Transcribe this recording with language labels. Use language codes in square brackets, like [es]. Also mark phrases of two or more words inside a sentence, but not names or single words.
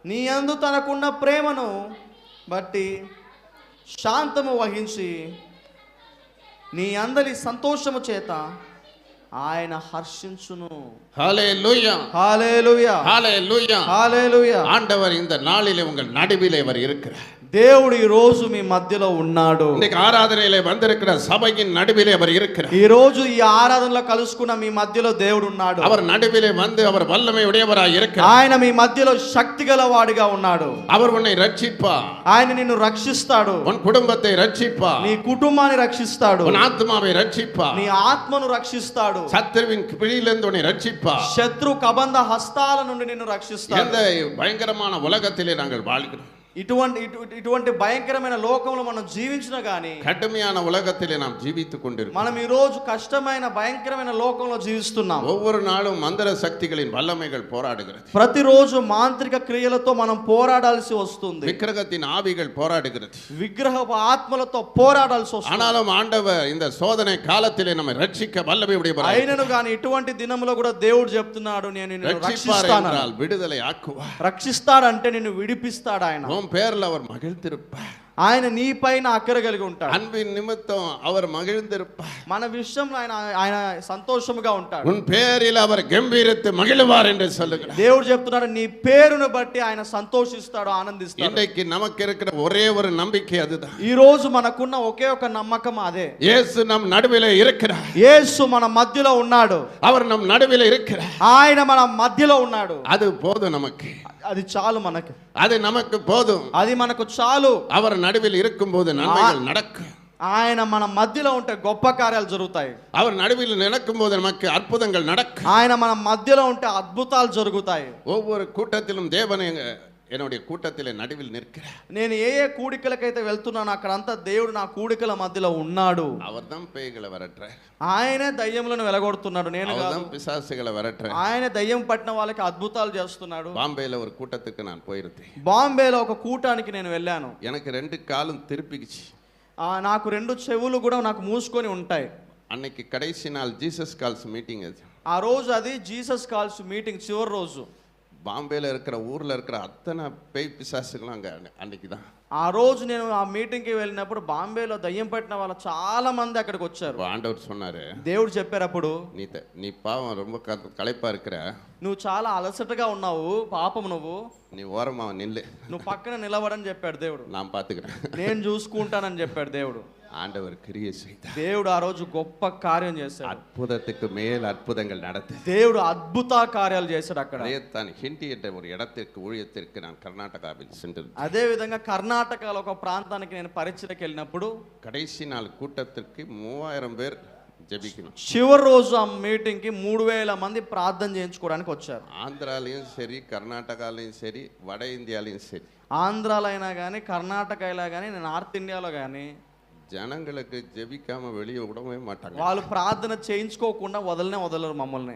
[te] నీ యందు తనకున్న ప్రేమను బట్టి శాంతము వహించి నీ అందరి సంతోషము చేత ఆయన హర్షించును. [ta] ஹல்லேலூயா, [te] హల్లెలూయా, [ta] ஹல்லேலூயா, [te] హల్లెలూయా. [ta] ஆண்டவர் இந்த நாளிலே உங்கள் நடுவிலே அவர் இருக்கிறார். [te] దేవుడు ఈ రోజు మీ మధ్యలో ఉన్నాడు. [ta] இன்னைக்கு ஆராதனையிலே வந்திருக்கிற சபையின் நடுவிலே அவர் இருக்கிறார். [te] ఈ రోజు ఈ ఆరాధనలో కలుసుకున్న మీ మధ్యలో దేవుడు ఉన్నాడు. [ta] அவர் நடுவிலே வந்து அவர் வல்லமை உடையவராய் இருக்கிறார். [te] ఆయన మీ మధ్యలో శక్తిగల వాడిగా ఉన్నాడు. [ta] அவர் உன்னை ரட்சிப்பார். [te] ఆయన నిన్ను రక్షిస్తాడు. [ta] உன் குடும்பத்தை ரட்சிப்பார். [te] నీ కుటుంబాన్ని రక్షిస్తాడు. [ta] உன் ஆத்மாவை ரட்சிப்பார். [te] నీ ఆత్మను రక్షిస్తాడు. [ta] சத்துருவின் பிடியிலிருந்து உன்னை ரட்சிப்பார். [te] శత్రు కబంధ హస్తాల నుండి నిన్ను రక్షిస్తాడు. [ta] எந்த பயங்கரமான உலகத்திலே நாங்கள் வாழ்கிறோம், [te] ఇటువంటి భయంకరమైన లోకంలో మనం జీవించినా గానీ, [ta] கடுமையான உலகத்திலே நாம் ஜீவித்துக் கொண்டிருக்கிறோம். [te] మనం ఈ రోజు కష్టమైన భయంకరమైన లోకంలో జీవిస్తున్నాం. [ta] ஒவ்வொரு நாளும் மந்திர சக்திகளின் வல்லமைகள் போராடுகிறது. [te] ప్రతిరోజు మాంత్రిక క్రియలతో మనం పోరాడాల్సి వస్తుంది. [ta] விக்கிரகத்தின் ஆவிகள் போராடுகிறது. [te] విగ్రహ ఆత్మలతో పోరాడాల్సి వస్తుంది. [ta] ஆனாலும் ஆண்டவர் இந்த சோதனை காலத்திலே நம்மை ரட்சிக்க வல்லமை உடையவராய் [te] అయినను గాని ఇటువంటి దినములో కూడా దేవుడు చెప్తున్నాడు, నేను నిన్ను [ta] ரட்சிப்பார் [te] రక్షిస్తాను. [ta] என்றால் விடுதலை ஆக்குவார். [te] రక్షిస్తాడంటే నిన్ను విడిపిస్తాడు. ఆయన [ta] உன் பேர்ல அவர் மகிழ்ந்திருப்பார். [te] ఆయన నీ పైన అక్కర కలిగి ఉంటాడు. [ta] அன்பின் நிமித்தம் அவர் மகிழ்ந்திருப்பார். [te] మన విషయంలో ఆయన సంతోషముగా ఉంటాడు. [ta] உன் பேரில் அவர் கம்பீரித்து மகிழ்வார் என்று சொல்லுகிறார். [te] దేవుడు చెప్తున్నాడు, నీ పేరును బట్టి ఆయన సంతోషిస్తాడు, ఆనందిస్తాడు. [ta] இன்றைக்கு நமக்கு இருக்கிற ஒரே ஒரு நம்பிக்கை அதுதான். [te] ఈ రోజు మనకున్న ఒకే ఒక నమ్మకం అదే. [ta] இயேசு நம் நடுவிலே இருக்கிறார். [te] యేసు మన మధ్యలో ఉన్నాడు. [ta] அவர் நம் நடுவிலே இருக்கிறார். [te] ఆయన మన మధ్యలో ఉన్నాడు. [ta] அது போதும் நமக்கு. [te] అది చాలు మనకి. [ta] அது நமக்கு போதும். [te] అది మనకు చాలు. [ta] அவர் நடுவில் இருக்கும்போது நன்மைகள் நடக்கும். [te] ఆయన మన మధ్యలో ఉంటే గొప్ప కార్యాలు జరుగుతాయి. [ta] அவர் நடுவில் நடக்கும்போது நமக்கு அற்புதங்கள் நடக்கும். [te] ఆయన మన మధ్యలో ఉంటే అద్భుతాలు జరుగుతాయి. [ta] ஒவ்வொரு கூட்டத்திலும் தேவனை என்னுடைய கூட்டத்திலே நடுவில் நிற்கிறார். [te] నేను ఏ కూడికలకైతే వెళ్తున్నానో అక్కడంతా దేవుడు నా కూడికల మధ్యలో ఉన్నాడు. [ta] அவர்தான் பேய்களை விரட்டுறார். [te] ఆయనే దయ్యములను వెలగొడుతున్నాడు, నేను కాదు. [ta] அவர்தான் பிசாசுகளை விரட்டுறார். [te] ఆయన దయ్యం పట్టిన వాళ్ళకి అద్భుతాలు చేస్తున్నాడు. [ta] பாம்பேல ஒரு கூட்டத்துக்கு நான் போயிருந்தேன். [te] బాంబేలో ఒక కూటానికి నేను వెళ్ళాను. [ta] எனக்கு 2 காலும் திருப்பிக்கிச்சு. [te] నాకు 2 చెవులు కూడా నాకు మూసుకొని ఉంటాయి. [ta] அன்னைக்கு கடைசி நாள் ஜீசஸ் கால்ஸ் மீட்டிங் அது. [te] ఆ రోజు అది జీసస్ కాల్స్ మీటింగ్ చివరి రోజు. [ta] பாம்பேல இருக்கிற ஊர்ல இருக்கிற அத்தனை பேய் பிசாசுகளும் அங்க அன்னைக்கு தான். [te] ఆ రోజు నేను ఆ మీటింగ్కి వెళ్ళినప్పుడు బాంబేలో దయ్యం పట్టిన వాళ్ళు చాలా మంది అక్కడికి వచ్చారు. [ta] ஆண்டவர் சொன்னாரு, [te] దేవుడు చెప్పారు అప్పుడు, [ta] நீ பாவம் ரொம்ப களைப்பா இருக்கிற, [te] నువ్వు చాలా అలసటగా ఉన్నావు, పాపం [ta] நீ ஓரமா நில்லு, [te] నువ్వు పక్కన నిలబడని చెప్పాడు దేవుడు. [ta] நான் பாத்துக்கிறேன், [te] నేను చూసుకుంటానని చెప్పాడు దేవుడు. [ta] ஆண்டவர் கிரியை செய்தார். [te] దేవుడు ఆ రోజు గొప్ప కార్యం చేశాడు. [ta] அற்புதத்துக்கு மேல் அற்புதங்கள் நடந்தது. [te] దేవుడు అద్భుత కార్యాలు చేశాడు అక్కడ. [ta] தான் ஹிண்டி என்ற ஒரு இடத்திற்கு ஊழியத்திற்கு நான் கர்நாடகாவில் சென்று, [te] అదే విధంగా కర్ణాటకలో ఒక ప్రాంతానికి నేను పరిచయకి వెళ్ళినప్పుడు [ta] கடைசி நாள் கூட்டத்திற்கு 3000 பேர் ஜெபிக்கணும். [te] చివరి రోజు ఆ మీటింగ్ కి 3000 మంది ప్రార్థన చేయించుకోవడానికి వచ్చారు. [ta] ஆந்திராலையும் சரி, கர்நாடகாலையும் சரி, வட இந்தியாலையும் சரி, [te] ఆంధ్రాలో అయినా కానీ, కర్ణాటక అయినా కానీ, నార్త్ ఇండియాలో కానీ [ta] ஜனங்களுக்கு ஜெபிக்காம வெளியே விடவே மாட்டாங்க. [te] వాళ్ళు ప్రార్థన చేయించుకోకుండా వదలరు మమ్మల్ని.